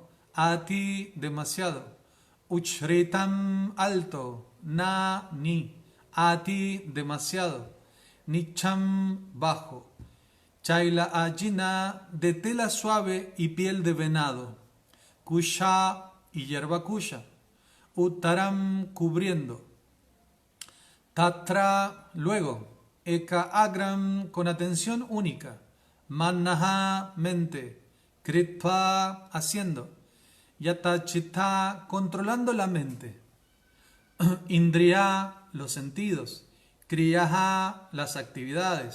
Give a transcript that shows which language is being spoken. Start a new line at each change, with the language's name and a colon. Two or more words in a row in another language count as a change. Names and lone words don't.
Spanish: Ati, demasiado. Uchritam, alto, na, ni, ati, demasiado, nicham, bajo,
Sanskrit: चैल अजिन,
Spanish: de tela suave y piel de venado, kusha y hierba kusha, uttaram, cubriendo, tatra, luego,
Sanskrit: एक अग्रम्,
Spanish: con atención única, mannaha, mente, kritva, haciendo,
Sanskrit: यत चित्त,
Spanish: controlando la mente. Indriya, los sentidos. Kriyaha, las actividades.